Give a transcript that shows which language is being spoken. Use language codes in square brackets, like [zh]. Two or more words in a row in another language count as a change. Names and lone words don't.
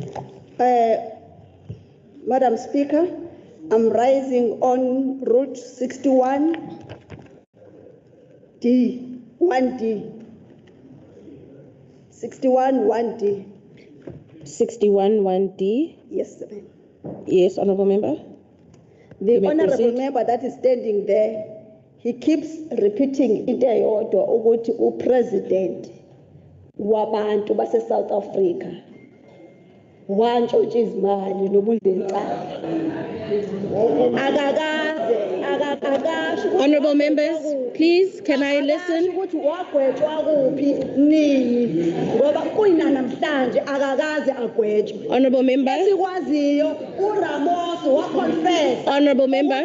[en] Madam Speaker, I'm rising on Route 61D, 1D. 61-1D. 61-1D? Yes, ma'am. Yes, Honourable Member. The Honourable Member that is standing there, he keeps repeating [zu] into yodwa ukuthi uPresident wabantu base South Africa. Wantshontsha izimali nobundelicala. [en] Honourable members, please, can I listen? Honourable member. Honourable member.